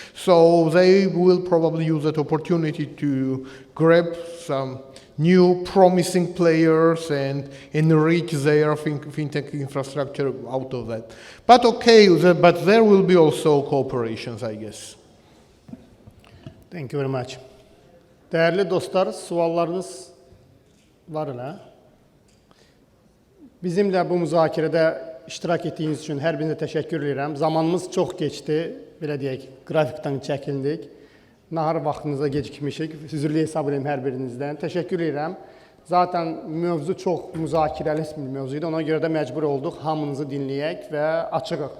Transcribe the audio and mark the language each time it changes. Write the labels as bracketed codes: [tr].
[en] So they will probably use that opportunity to grab some new promising players and enrich their fintech infrastructure out of that. But but there will be also cooperations, I guess. Thank you very much. [az] Değerli dostlar, suallarınız var elə? Bizimlə bu müzakirədə iştirak etdiyiniz üçün hər birinizə təşəkkür edirəm. Zamanımız çox keçdi, belə deyək, qrafikdən çəkildik. Nahar vaxtınıza gecikmişik. Üzrlü hesab edirəm hər birinizdən. Təşəkkür edirəm. Zaten mövzu çox müzakirəli bir mövzuydu. Ona görə də məcbur olduq hamınızı dinləyək və açığıq.